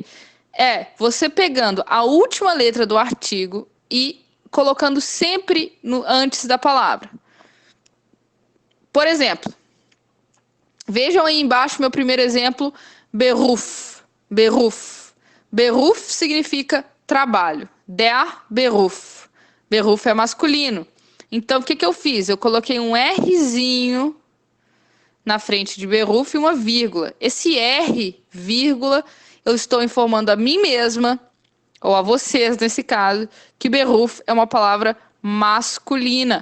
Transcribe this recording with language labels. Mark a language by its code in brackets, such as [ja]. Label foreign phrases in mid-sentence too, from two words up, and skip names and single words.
[pt] É você pegando a última letra do artigo e colocando sempre antes da palavra. Por exemplo, vejam aí embaixo meu primeiro exemplo, Beruf. Beruf. Beruf significa trabalho. [de] Der Beruf. [pt] Beruf é masculino. Então, o que eu fiz? Eu coloquei um Rzinho na frente de Beruf e uma vírgula. Esse R, vírgula, eu estou informando a mim mesma, ou a vocês nesse caso, que Beruf é uma palavra masculina.